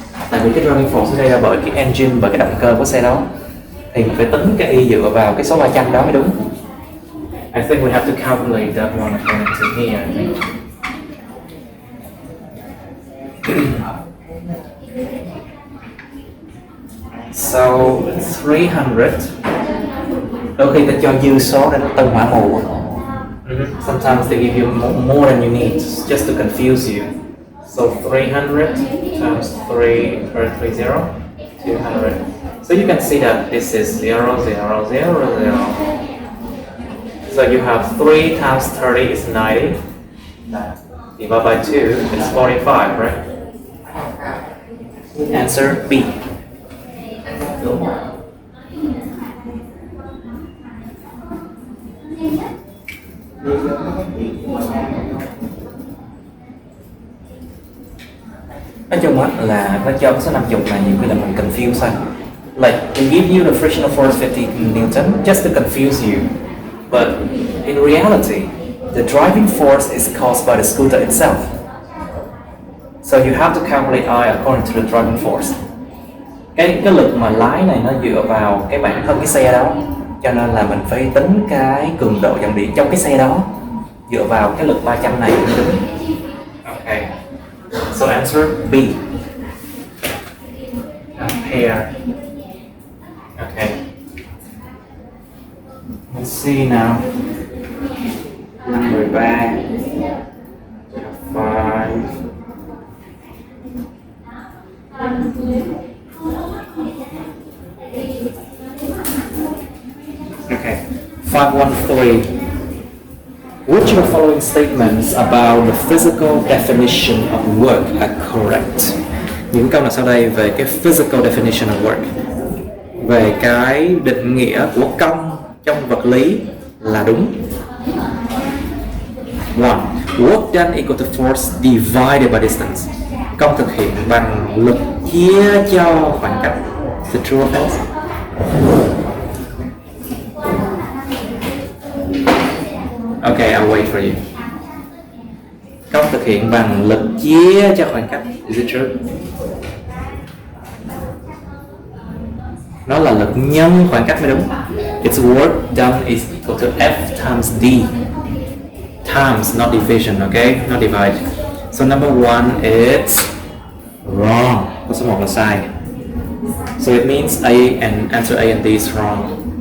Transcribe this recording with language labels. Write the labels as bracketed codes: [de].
[vi] Tại vì cái driving force gây ra bởi cái engine, bởi cái động cơ của xe đó, thì mình phải tính cái y dựa vào cái số 300 đó mới đúng. [en] I think we have to calculate that one according to here, I think. So 300. [vi] Đôi khi ta cho dư số để nó tân hỏa mù. [en] Sometimes they give you more than you need just to confuse you. So 300 times 330, 200. So you can see that this is 0, 0, 0, 0. So you have 3 times 30 is 90. Divided by 2 is 45, right? Answer B. [vi] Nói chung là nó cho cái số 50 này nhiều khi là mình confuse thôi. [en] Like they give you the frictional force 50 Newton just to confuse you. But in reality, the driving force is caused by the scooter itself. So you have to calculate I according to the driving force. [vi] Cái lực mà lái này nó dựa vào cái bản thân cái xe đó, cho nên là mình phải tính cái cường độ dòng điện trong cái xe đó dựa vào cái lực 300 này mới đúng. [en] Okay. So answer B. Ampere. Okay. Let's see now. Number 3. 5. Okay. 513. Which of the following statements about the physical definition of work are correct? [vi] Những câu nào sau đây về cái [en] physical definition of work, [vi] về cái định nghĩa của công trong vật lý là đúng? [en] 1. Work done equal to force divided by distance. [vi] Công thực hiện bằng lực chia cho khoảng cách. [en] Is it true or false? Okay, I'll wait for you. [vi] Công thực hiện bằng lực chia cho khoảng cách. [en] Is it true? [vi] Nó là lực nhân khoảng cách mới đúng. [en] Its work done is equal to F times D. Times, not division, okay? Not divide. So number 1 is wrong. [vi] Có số 1 là sai. [en] So it means A and answer A and D is wrong.